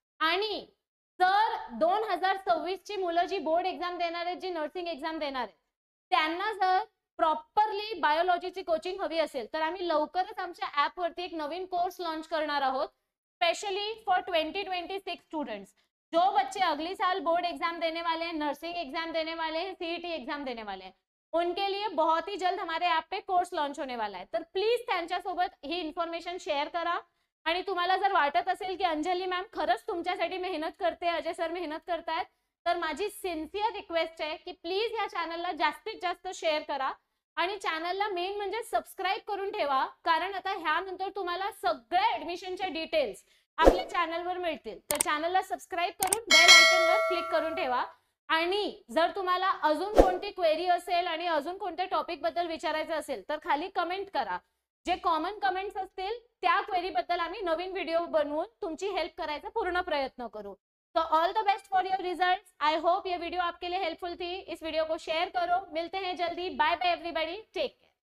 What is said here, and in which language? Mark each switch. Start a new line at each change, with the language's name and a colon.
Marathi: आणि जर 2026 ची मुलं जी बोर्ड एक्झाम देणार आहेत, जी नर्सिंग एक्झाम देणार आहेत, त्यांना जर प्रॉपरली बायोलॉजीची कोचिंग हवी असेल तर आम्ही लवकरच आमच्या ऍप वरती एक नवीन कोर्स लॉन्च करणार आहोत, स्पेशली फॉर 2026 स्टूडेंट्स.
Hindi: जो बच्चे अगली साल बोर्ड एग्जाम देने वाले हैं, नर्सिंग एग्जाम देने वाले हैं, सीईटी एग्जाम देने वाले हैं, उनके लिए बहुत ही जल्द हमारे ऐप पे कोर्स लॉन्च होने वाला है.
Marathi: तर प्लीज त्यांच्यासोबत ही इन्फॉर्मेशन शेअर करा. आणि तुम्हाला जर वाटत असेल की अंजली मॅम खरंच तुमच्यासाठी मेहनत करते, अजय सर मेहनत करतायत, तर माझी सिन्सिअर रिक्वेस्ट आहे की प्लीज या चॅनलला जास्तीत जास्त शेअर करा आणि चॅनलला मेन म्हणजे सबस्क्राईब करून ठेवा, कारण आता ह्यानंतर तुम्हाला सगळ्या ऍडमिशनचे डिटेल्स आपल्या चॅनलवर मिळतील. तर चॅनलला सबस्क्राईब करून बेल आयकॉनवर क्लिक करून ठेवा. आणि जर तुम्हाला अजून कोणती क्वेरी असेल आणि अजून कोणत्या टॉपिक बद्दल विचारायचं असेल तर खाली कमेंट करा. जे कॉमन कमेंट्स असतील त्या क्वेरी बद्दल आम्ही नवीन व्हिडिओ बनवून तुमची हेल्प करायचा पूर्ण प्रयत्न करू.
English: तो all the best for your results. I hope
Hindi: ये वीडियो आपके लिए हेल्पफुल थी. इस वीडियो को शेयर करो. मिलते हैं जल्दी.
English: Bye bye everybody. Take care.